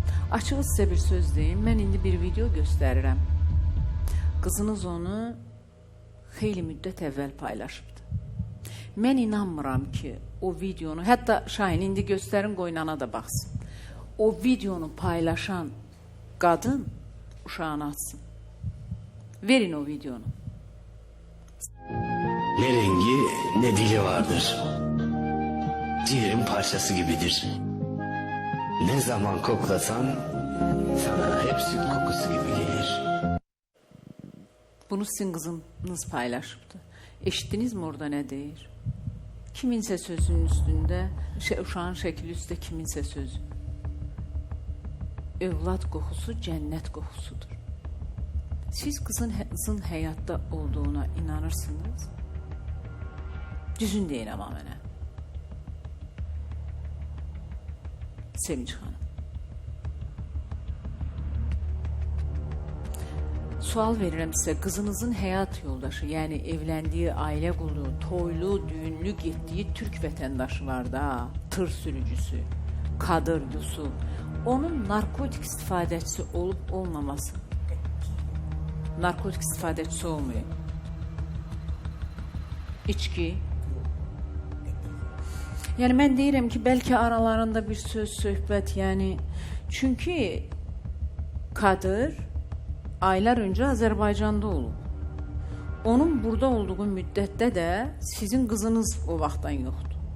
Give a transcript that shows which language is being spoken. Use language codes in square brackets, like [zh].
[az] Açığı sizə bir söz deyim, mən indi bir video göstərirəm. Qızınız onu xeyli müddət əvvəl paylaşıbdı. Mən inanmıram ki, o videonu, hətta Şahin indi göstərin, qoynana da baxsın. O videonu paylaşan qadın uşağını atsın. Verin o videonu. [tr] Ne rengi ne dili vardır. Ciğerin parçası gibidir. Ne zaman koklasan sana hep süt kokusu gibi gelir. [az] Bunu sizin qızınız paylaşıbdı. Eşitdiniz mi orada nə deyir? Kiminsə sözünün üstündə, uşağın şəkli üstə kiminsə sözü. Övlad qoxusu cənnət qoxusudur. Siz qızın həyatda olduğuna inanırsınız? Düzün deyin ama mənə. Sevinç xanım. Sual verirəm sizə, qızınızın həyat yoldaşı, yəni evləndiyi, ailə qurduğu, toylu, düğünlü getdiyi Türk vətəndaşı var da, tır sürücüsü, Kadir Yusuf, onun narkotik istifadəçisi olub olmaması. Narkotik istifadəçisi olmuyor. İçki. Yəni mən deyirəm ki, bəlkə aralarında bir söz, söhbət, yəni çünki Kadir aylar önce Azərbaycanda olub. Onun burada olduğu müddətdə də sizin qızınız o vaxtdan yoxdur.